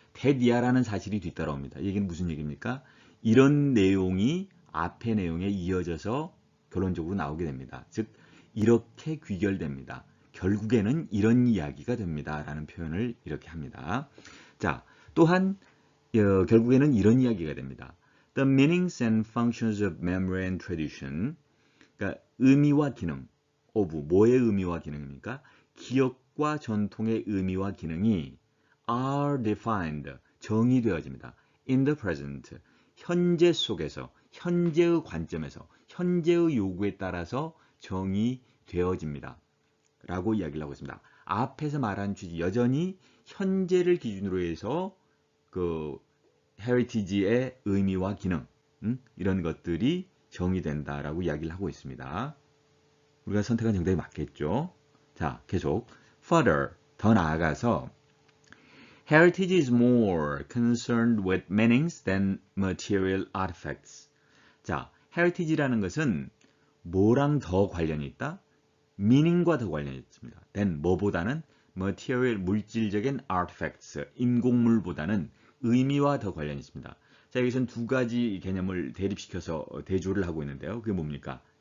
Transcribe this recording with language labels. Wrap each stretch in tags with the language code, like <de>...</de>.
<ko>that 이하라는 사실이 뒤따라옵니다. 이 얘기는 무슨 얘기입니까? 이런 내용이 앞의 내용에 이어져서 결론적으로 나오게 됩니다. 즉 이렇게 귀결됩니다. 결국에는 이런 이야기가 됩니다. 라는 표현을 이렇게 합니다. 자, 또한 결국에는 이런 이야기가 됩니다.</ko> <en>The meanings and functions of memory and tradition.</en> <ko>그러니까 의미와 기능, of 뭐의 의미와 기능입니까? 기억과 전통의 의미와 기능이</ko> <en>are defined,</en> <ko>정의되어집니다.</ko> <en>in the present,</en> <ko>현재 속에서, 현재의 관점에서, 현재의 요구에 따라서 정의되어집니다. 라고 이야기를 하고 있습니다. 앞에서 말한 취지, 여전히 현재를 기준으로 해서 그 heritage의 의미와 기능, 이런 것들이 정의된다라고 이야기를 하고 있습니다. 우리가 선택한 정답이 맞겠죠? 자, 계속</ko> <en>further,</en> <ko>더 나아가서</ko> <en>heritage is more concerned with meanings than material artifacts.</en> <ko>자, heritage라는 것은 뭐랑 더 관련이 있다? meaning과 더 관련이 있습니다. then 뭐보다는 material, 물질적인 artifacts, 인공물보다는 의미와 더 관련이 있습니다. 자, 여기서는 두 가지 개념을 대립시켜서 대조를 하고 있는데요. 그게 뭡니까?</ko>